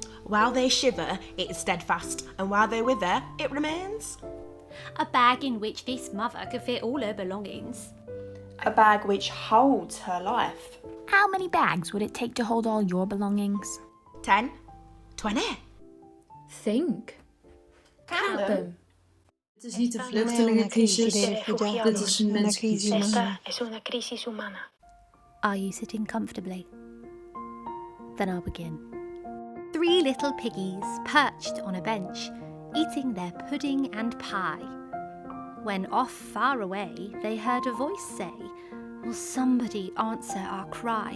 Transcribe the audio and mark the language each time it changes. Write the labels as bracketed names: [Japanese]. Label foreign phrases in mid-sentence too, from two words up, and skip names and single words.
[English] While they shiver, it is steadfast, and while they wither, it remains. A bag in which this mother could fit all her belongings. A bag which holds her life. How many bags would it take to hold all your belongings? 10, 20. Think. Count them. [Dutch] Het is niet een [Italian] Non è una crisi [Dutch] vluchtelingencrisis, [Italian] dei [Dutch] de [Italian] rifugiati, [Dutch] dit is een [Italian] è una crisi [Dutch] menscrisis. [Italian] umana. [Spanish] Esta es una crisis humana. [English] Are you sitting comfortably? Then I'll begin. 3 little piggies perched on a bench, eating their pudding and pie. When off far away they heard a voice say, "Will somebody answer our cry?"